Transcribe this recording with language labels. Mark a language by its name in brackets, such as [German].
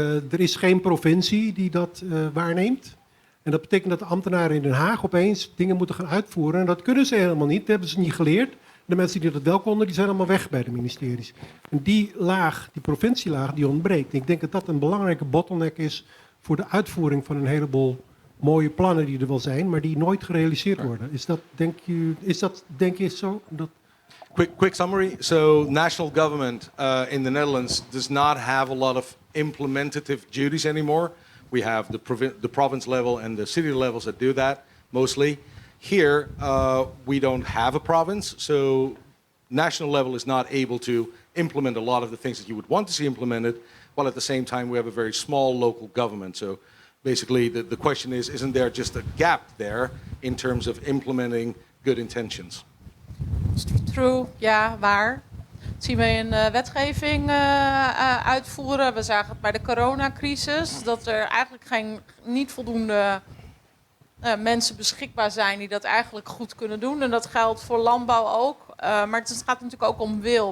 [Dutch] Er is geen provincie die dat waarneemt. En dat betekent dat de ambtenaren in Den Haag opeens dingen moeten gaan uitvoeren. En dat kunnen ze helemaal niet, dat hebben ze niet geleerd. De mensen die dat wel konden, die zijn allemaal weg bij de ministeries. En die laag, die provincielaag, die ontbreekt. En ik denk dat dat een belangrijke bottleneck is voor de uitvoering van een heleboel mooie plannen die er wel zijn, maar die nooit gerealiseerd worden. Is dat, denk je zo? [English] Quick summary. So national government in the Netherlands does not have a lot of implementative duties anymore. We have the province level and the city levels that do that mostly. Here, we don't have a province, so national level is not able to implement a lot of the things that you would want to see implemented, while at the same time we have a very small local government. So basically the question is, isn't there just a gap there in terms of implementing good intentions? True, [Dutch] ja, waar. Dat zien we in wetgeving uitvoeren. We zagen het bij de coronacrisis, dat er eigenlijk niet voldoende mensen beschikbaar zijn die dat eigenlijk goed kunnen doen. En dat geldt voor landbouw ook. Maar het gaat natuurlijk ook om wil.